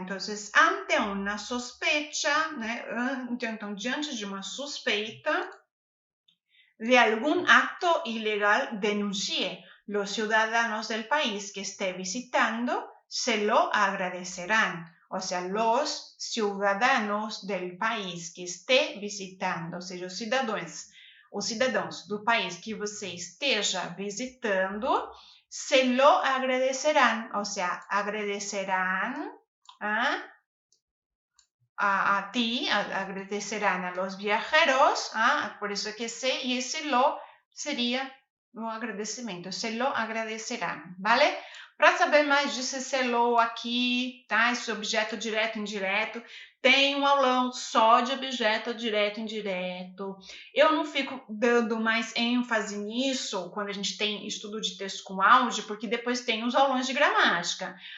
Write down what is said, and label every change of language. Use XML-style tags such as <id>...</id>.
<pt>Então,</pt> <es>ante uma sospecha,</es> <pt>né? Então, diante de uma suspeita,</pt> <es>de algún acto ilegal, denuncie. Los ciudadanos del país que esté visitando se lo agradecerán. O sea, los ciudadanos del país que esté visitando,</es> <pt>ou seja, os cidadãos do país que você esteja visitando,</pt> <es>se lo agradecerán. O sea, agradecerán a ti, agradecerán a los viajeros, por eso que se, y ese lo</es> <pt>seria um agradecimento,</pt> <es>se lo agradecerán, vale?</es> <pt>Para saber mais disso, esse lo aqui, tá? Esse objeto direto e indireto, tem um aulão só de objeto direto e indireto. Eu não fico dando mais ênfase nisso quando a gente tem estudo de texto com áudio, porque depois tem os aulões de gramática.</pt>